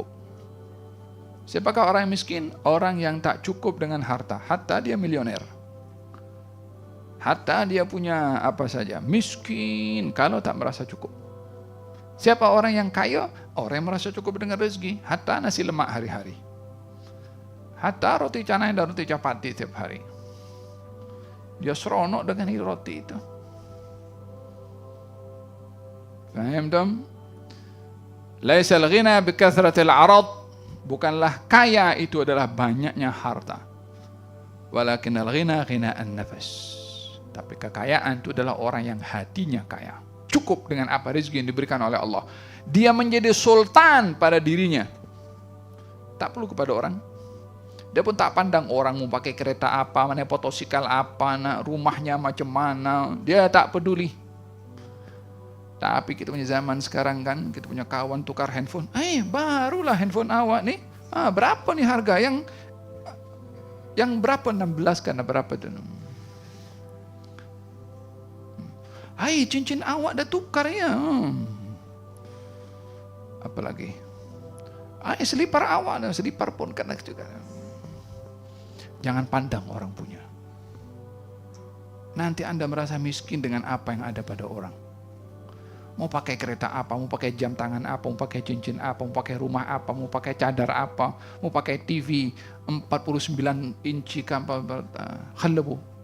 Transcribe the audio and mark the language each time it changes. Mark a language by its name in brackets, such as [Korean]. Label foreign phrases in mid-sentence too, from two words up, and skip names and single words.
[Malay] Siapakah orang yang miskin? Orang yang tak cukup dengan harta, hatta dia milioner. Hatta dia punya apa saja, miskin kalau tak merasa cukup. Siapa orang yang kaya? Orang yang merasa cukup dengan rezeki, hatta nasi lemak hari-hari, hatta roti canai dan roti capati tiap hari. Dia seronok dengan roti itu. Faham dong? [Arabic] ليس الغنى بكثرة العرض. [Malay] Bukanlah kaya itu adalah banyaknya harta. [Arabic] ولكن الغنى غنى النفس. [Malay] Tapi kekayaan itu adalah orang yang hatinya kaya, cukup dengan apa rezeki yang diberikan oleh Allah. Dia menjadi sultan pada dirinya, tak perlu kepada orang. Dia pun tak pandang orang mau pakai kereta apa, mana motosikal apa, rumahnya macam mana, dia tak peduli. Tapi kita punya zaman sekarang kan, kita punya kawan tukar handphone, barulah handphone awak nih, berapa nih harga, yang berapa, 16 kan, berapa tuh? Cincin awak dah tukar ya. Apalagi? Selipar awak, selipar pun kena juga. Jangan pandang orang punya. Nanti Anda merasa miskin dengan apa yang ada pada orang. Mau pakai kereta apa, mau pakai jam tangan apa, mau pakai cincin apa, mau pakai rumah apa, mau pakai cadar apa, mau pakai TV 49 inci khalabu.